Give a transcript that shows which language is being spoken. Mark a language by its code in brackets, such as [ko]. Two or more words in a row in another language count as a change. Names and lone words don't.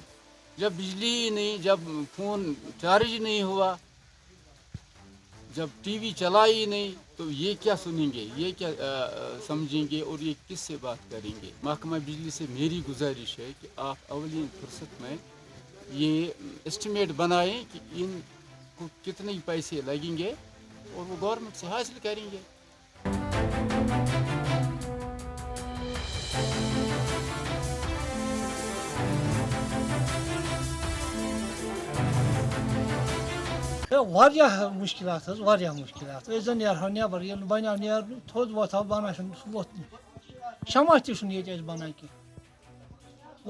[ur] جب بجلی ہی نہیں، جب فون چارج نہیں ہوا، جب ٹی وی چلا ہی نہیں، تو یہ کیا سنیں گے، یہ کیا سمجھیں گے اور یہ کس سے بات کریں گے. محکمہ بجلی سے میری گزارش ہے کہ آپ اولین فرصت میں یہ اسٹیمیٹ بنائیں کہ ان کو کتنے پیسے لگیں گے اور وہ گورنمنٹ سے حاصل کریں گے. [ks] واریاہ مُشکِلات حظ واریاہ مُشکِلات. أسۍ زَن نیرہو نٮ۪بر ییٚلہِ نہٕ بَنیو نیرنُے تھوٚد وۄتھو بَنان چھُنہٕ سُہ ووٚتھ نہٕ شمع تہِ چھُنہٕ ییٚتہِ اَسہِ بَنان کینٛہہ.